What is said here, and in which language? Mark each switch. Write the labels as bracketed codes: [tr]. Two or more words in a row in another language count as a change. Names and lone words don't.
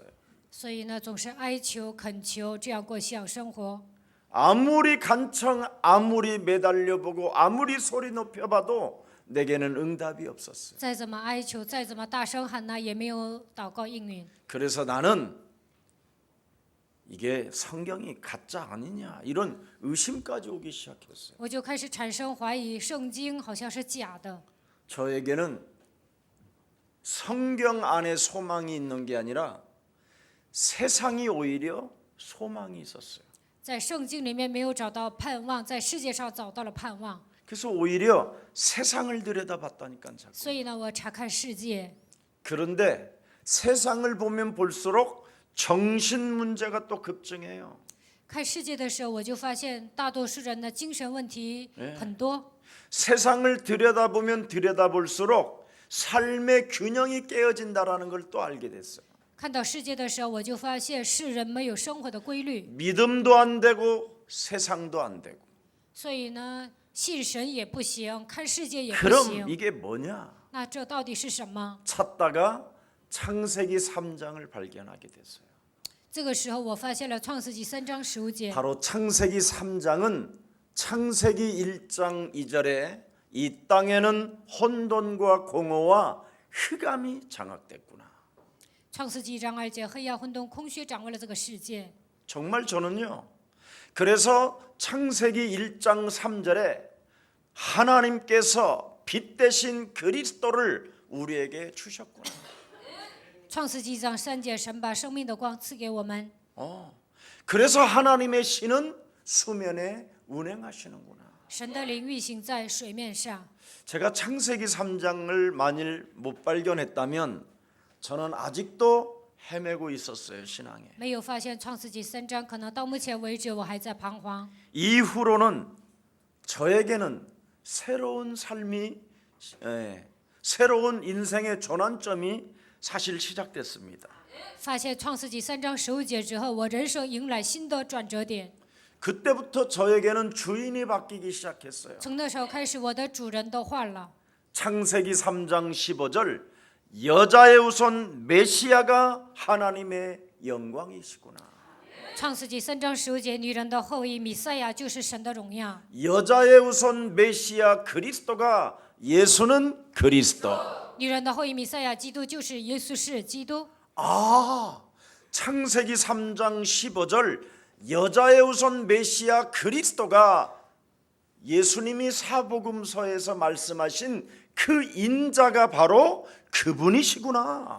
[zh] 所以呢，总是哀求、恳求，这样过信仰生活。 [ko] 아무리 간청, 아무리 매달려보고 아무리 소리 높여봐도 내게는 응답이 없었어요. [zh] 再怎么哀求，再怎么大声喊呢，也没有祷告应允。 [ko] 그래서 나는 이게 성경이 가짜 아니냐 이런 의심까지 오기 시작했어요. [zh] 我就开始产生怀疑，圣经好像是假的。 [ko] 저에게는 성경 안에 소망이 있는 게 아니라 세상이 오히려 소망이 있었어요. [zh] 在圣经里面没有找到盼望，在世界上找到了盼望。 [ko] 그래서 오히려 세상을 들여다봤다니까. [zh] 所以呢，我查看世界。 [ko] 그런데 세상을 보면 볼수록 정신 문제가 또 급증해요. [zh] 看世界的时候，我就发现大多数人的精神问题很多。 [ko] 세상을 들여다보면 들여다볼수록 삶의 균형이 깨어진다라는 걸 또 알게 됐어요. [zh] 看到世界的时候，我就发现世人没有生活的规律， [ko] 믿음도 안 되고 세상도 안 되고. [zh] 所以呢，信神也不行，看世界也不 [ko] 그럼 [zh] 行。 [ko] 이게 뭐냐? [zh] 那这到底是什么？ [ko] 찾다가 창세기 3장을 발견하게 됐어요. [zh] 这个时候，我发现了创世纪3章15节。 [ko] 바로 창세기 3장은 창세기 1장 2절에 이 땅에는 혼돈과 공허와 흑암이 장악됐구나. [zh] 创世纪1章2节，黑暗混沌，空虚掌握了这个世界。 [ko] 정말 저는요. 그래서 창세기 1장 3절에 하나님께서 빛 대신 그리스도를 우리에게 주셨구나. [zh] 创世纪1章3节，神把生命的光赐给我们。 [ko] 그래서 하나님의 신은 수면에 운행하시는구나. [zh] 神的灵运行在水面上。 [ko] 제가 창세기 3장을 만일 못 발견했다면 저는 아직도 헤매고 있었어요, 신앙에. [zh] 没有发现创世纪3章，可能到目前为止我还在彷徨。 [ko] 이후로는 저에게는 새로운 삶이 새로운 인생의 전환점이 사실 시작됐습니다. [zh] 发现创世纪3章15节之后，我人生迎来新的转折点。 [ko] 그때부터 저에게는 주인이 바뀌기 시작했어요. [zh] 从那时候开始，我的主人都换了。 [ko] 창세기 3장 15절 여자의 우선 메시아가 하나님의 영광이시구나. [zh] 创世纪3章15节，女人的后裔弥赛亚就是神的荣耀。 [ko] 여자의 우선 메시아 그리스도가 예수는 그리스도. [zh] 女人的后裔弥赛亚，基督就是耶稣是基督。 [ko] 창세기 3장 15절 여자의 우선 메시아 그리스도가 예수님이 사복음서에서 말씀하신 그 인자가 바로 그분이시구나.